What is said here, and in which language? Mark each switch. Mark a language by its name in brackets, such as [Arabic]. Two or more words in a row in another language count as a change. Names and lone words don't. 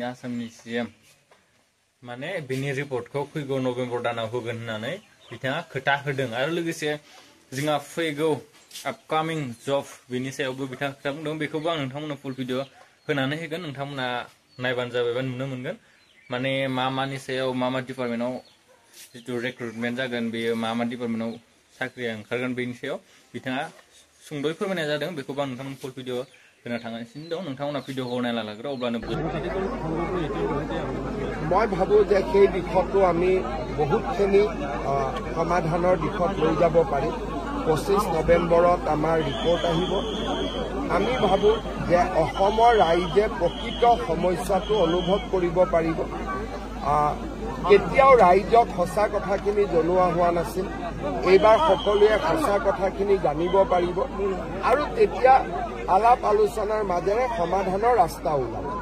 [Bodo] आसामनि सीएम माने बेनि रिपर्टखौ फैगौ नभेम्बर दानाव होगोन होननानै बिथाङा खोथा होदों आरो लोगोसे जोंहा फैगौ आपकामिं जब बेनि सायावबो बिथाङा खोथा बुंदों बेखौबो आं नोंथांमोननो [English] full video [Bodo] होनानै होगोन नोंथांमोना नायबानो जाबाय बा नुनो मोनगोन माने मा सायाव मा डिपार्टमेन्टआव जितु रिक्रुटमेन्ट जागोन बेयो मा डिपार्टमेन्टआव साख्रिया ओंखारगोन बेनि सायाव बिथाङा सुंद'यै फोरमायनाय जादों बेखौबो आं नोंथांमोन [English] full video [Bodo] होना थांगासिनो दं नोंथांमोना भिडिअखौ नायना लाग्रो अब्लानो [Assamese] মই ভাবোঁ যে সেই দিশতো আমি বহুতখিনি সমাধানৰ দিশত লৈ যাব পাৰিম 25 নৱেম্বৰত আমাৰ ৰিপৰ্ট আহিব আমি ভাবোঁ যে অসমৰ ৰাইজে প্ৰকৃত সমস্যাটো অনুভৱ কৰিব পাৰিব কেতিয়াও ৰাইজক সঁচা কথাখিনি জনোৱা হোৱা নাছিল এইবাৰ সকলোৱে সঁচা কথাখিনি জানিব পাৰিব আৰু তেতিয়া আলাপ আলোচনাৰ মাজেৰে সমাধানৰ ৰাস্তা ওলাব